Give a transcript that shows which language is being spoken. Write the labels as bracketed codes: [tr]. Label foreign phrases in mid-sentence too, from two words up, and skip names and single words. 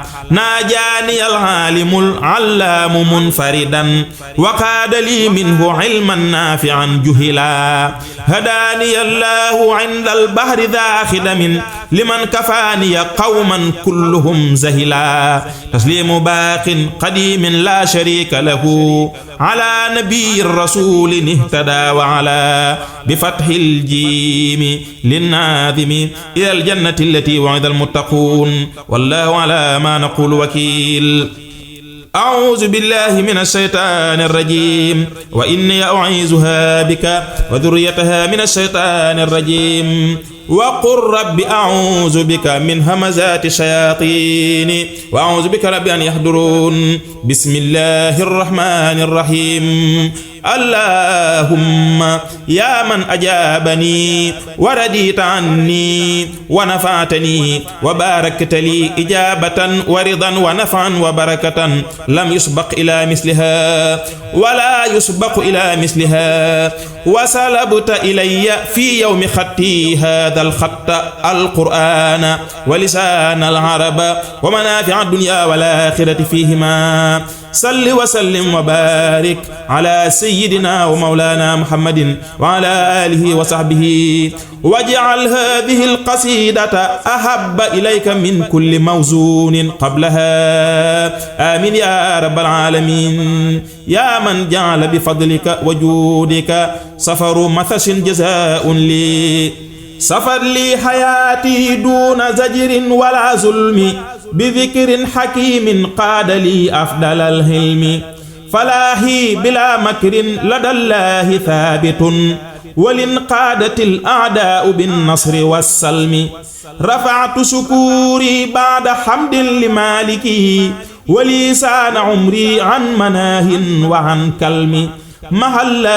[ar] نجاني العالم العلام منفردا وقاد لي منه علما نافعا جهلا هداني الله عند البحر ذا خدم لمن كفانيا قوما كلهم زهلا تسليم باق قديم لا شريك له على نبي رسول اهتدى وعلى بفتح الجيم للنادم إلى الجنة التي وعد المتقون والله على ما نقول وكيل أعوذ بالله من الشيطان الرجيم وإني أعيذها بك وذريتها من الشيطان الرجيم وقل رب أعوذ بك من همزات الشياطين وأعوذ بك رب أن يحضرون بسم الله الرحمن الرحيم اللهم يا من أجابني ورضيت عني ونفعني وباركت لي إجابة ورضا ونفعا وبركة لم يسبق إلى مثلها ولا يسبق إلى مثلها وسلبت إلي في يوم خط هذا الخط القرآن ولسان العرب ومنافع الدنيا والآخرة فيهما صل وسلم وبارك على سيدنا ومولانا محمد وعلى آله وصحبه واجعل هذه القصيدة أحب إليك من كل موزون قبلها آمين يا رب العالمين يا من جعل بفضلك وجودك سفر مطاش جزاء لسفر لحياة دون زجر ولا ظلم بذكر حكيم قاد لي أفضل الحلم فلاهي بلا مكر لدى الله ثابت ولانقادت الأعداء بالنصر والسلم رفعت شكوري بعد حمد لمالكه ولسان عمري عن مناه وعن كلم محى الله